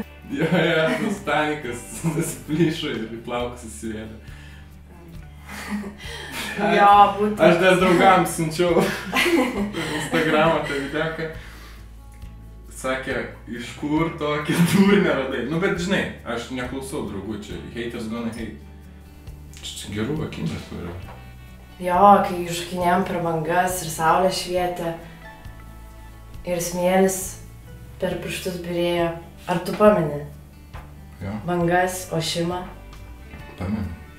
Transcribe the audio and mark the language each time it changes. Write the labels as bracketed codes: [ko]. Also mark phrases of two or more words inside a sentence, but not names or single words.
[lt] Jo, tas Tanikas nusiplyšo ir į plaukus įsivėlė. Jo, būtent. Aš des draugams siunčiau Instagramą tą videoką. Sakė, iš kur tokį turinį radai. Nu, bet žinai, aš neklausau draugų čia. [en] Haters gonna hate. [lt] Čia gerų akimirkų yra. Jo, kai užkinėjom per bangas ir saulė švietė. Ir smėlis per pirštus byrėjo. Ar tu pameni? Jo. Bangas, ošimą. Pamenu.